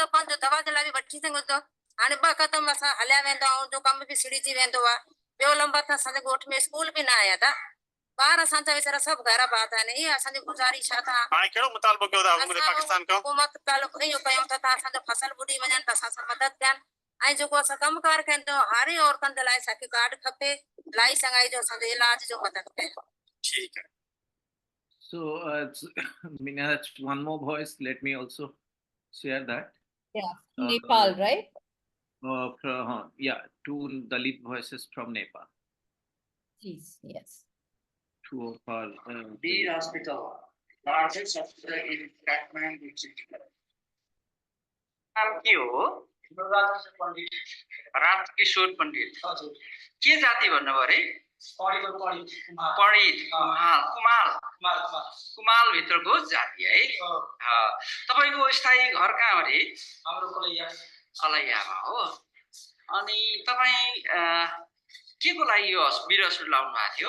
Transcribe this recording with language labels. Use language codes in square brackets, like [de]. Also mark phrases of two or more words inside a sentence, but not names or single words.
[sd] पंहिंजो दवा जे लाइ बि वठी सघो था हाणे ॿ क़दम असां हलिया वेंदा आहियूं जो कम बि सिड़िजी वेंदो आहे ॿियो नंबर त असांजे ॻोठ में स्कूल बि न आया था ॿार असांजा वीचारा सभु घर बात आहिनि इहा असांजी गुज़ारिश आहे हाणे कहिड़ो मुतालबो कयो था पाकिस्तान खां हुकूमत तालुक इहो कयूं त तव्हां असांजो फसल ॿुॾी वञनि त असां सां मदद कनि ऐं जेको असां कमकार कयूं था हारी औरतुनि जे लाइ असांखे कार्ड खपे लाई सगाई जो असांजो इलाज जो मदद कयो ठीकु आहे [en] So, Mina, that's one more voice. Let me also share that. Yeah, Nepal, right? Two Dalit voices from Nepal. Please, yes. two of our B hospital, largest hospital in Kathmandu city. [ne] नाम के हो? राजकिशोर पण्डित। के जाति भन्नुभयो रे? पण्डित कुमाल भित्रको जाति है। तपाईको स्थायी घर कहाँ हो रे? हाम्रो कलैयामा हो। अनि तपाई के को लागि यो वीर हस्पिटल आउनु भएको थियो?